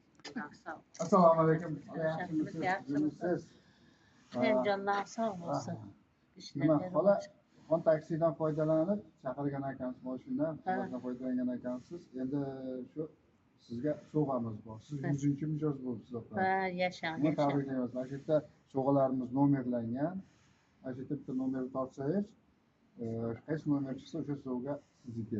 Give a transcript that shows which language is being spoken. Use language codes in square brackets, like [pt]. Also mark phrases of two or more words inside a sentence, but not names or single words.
[uz] Assalomu alaykum. Yaxshimisiz? [tr] Sen canlar sağ olsun. [uz] Nima xola, Xon taksidan foydalanib chaqirgan ekansiz mashina, xizmatdan foydalangan ekansiz. Endi shu sizga sovg'amiz bor. Siz 100-chi mijoz bo'libsiz opa. Ha, yashang. Buni tabriklaymiz. Mana shu yerda sovg'alarimiz nomerlangan. Mana shu yerda bitta nomerni topsangiz, qaysi nomer chiqsa o'sha sovg'a sizniki.